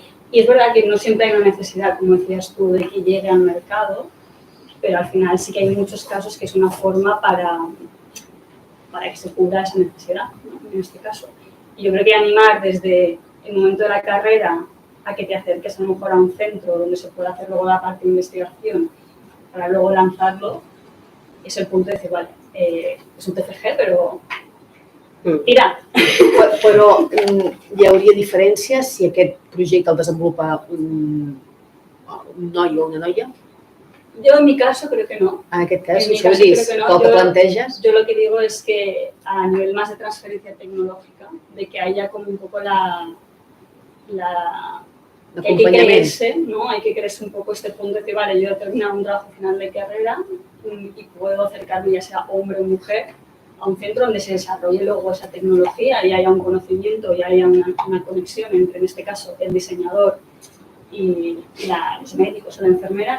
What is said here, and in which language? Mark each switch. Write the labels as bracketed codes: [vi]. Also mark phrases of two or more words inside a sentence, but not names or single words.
[es] Y es verdad que no siempre hay una necesidad, como decías tú, de que llegue al mercado, pero al final sí que hay muchos casos que es una forma para que se cubra esa necesidad, ¿no? En este caso. Y yo creo que animar desde el momento de la carrera a que te acerques a lo mejor a un centro donde se pueda hacer luego la parte de investigación para luego lanzarlo, [ca] és el punt de dir, vale, és un TFG, però tira. Però hi hauria diferència si aquest projecte el desenvolupa un noi o una noia? [es] Yo en mi caso creo que no. [ca] En aquest cas, [es] En mi [ca] això [es] caso [ca] és [es] creo que no. [ca] el que planteges? [es] Yo lo que digo es que a nivel más de transferencia tecnológica, de que haya como un poco que hay que creerse, ¿no? Hay que creerse un poco este punto de decir, vale, yo he terminado un trabajo final de carrera y puedo acercarme, ya sea hombre o mujer, a un centro donde se desarrolle luego esa tecnología y haya un conocimiento y haya una conexión entre, en este caso, el diseñador y los médicos o la enfermera, ¿no?